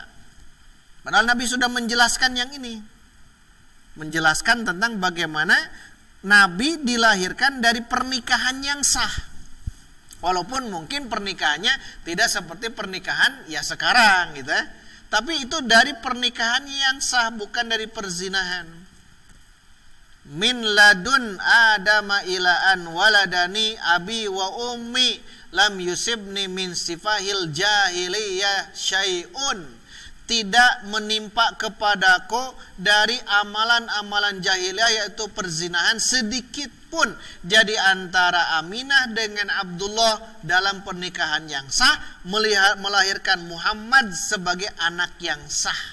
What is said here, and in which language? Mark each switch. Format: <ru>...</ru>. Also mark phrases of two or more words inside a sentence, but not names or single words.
<id>Padahal Nabi sudah menjelaskan yang ini. Menjelaskan tentang bagaimana Nabi dilahirkan dari pernikahan yang sah. Walaupun mungkin pernikahannya tidak seperti pernikahan ya sekarang gitu ya. Tapi itu dari pernikahan yang sah, bukan dari perzinahan.</id> <ar>من لدن آدم إلى أن ولدني أبي وأمي لم يصبني من سفاح الجاهلية شيء.</ar> <id>Tidak menimpa kepadaku dari amalan-amalan jahiliyah yaitu perzinahan sedikit pun. Jadi antara Aminah dengan Abdullah dalam pernikahan yang sah, melahirkan Muhammad sebagai anak yang sah.</id>